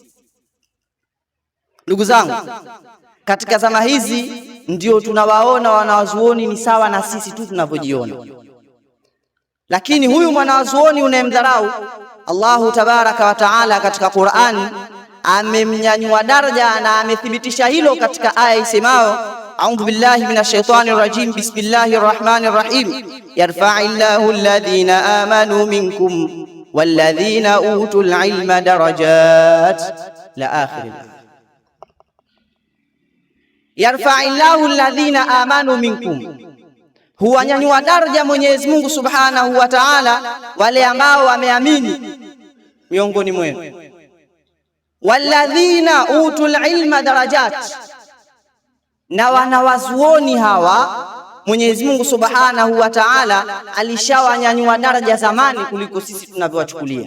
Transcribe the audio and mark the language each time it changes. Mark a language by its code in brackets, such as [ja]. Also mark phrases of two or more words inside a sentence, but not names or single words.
[sw] Ndugu zangu, katika zama hizi ndio tunawaona wanawazuoni ni sawa na sisi tu tunavyojiona. Lakini huyu mwanawazuoni unayemdharau, [ar] الله تبارك وتعالى [sw] katika Qur'ani amemnyanyua daraja na amethibitisha hilo katika aya isemayo [ar] أعوذ بالله من الشيطان الرجيم بسم الله الرحمن الرحيم يرفع الله الذين آمنوا منكم والذين أوتوا العلم درجات إلى آخره. يرفع الله الذين آمنوا منكم, [sw] huwanyanyua daraja Mwenyezi Mungu [ar] سبحانه وتعالى [sw] wale ambao wameamini miongoni mwenu. [ar] والذين أوتوا العلم درجات, [sw] na wanawazuoni hawa Mwenyezi Mungu [ar] سبحانه وتعالى [sw] alishawanyanyua daraja zamani kuliko sisi tunavyowachukulia.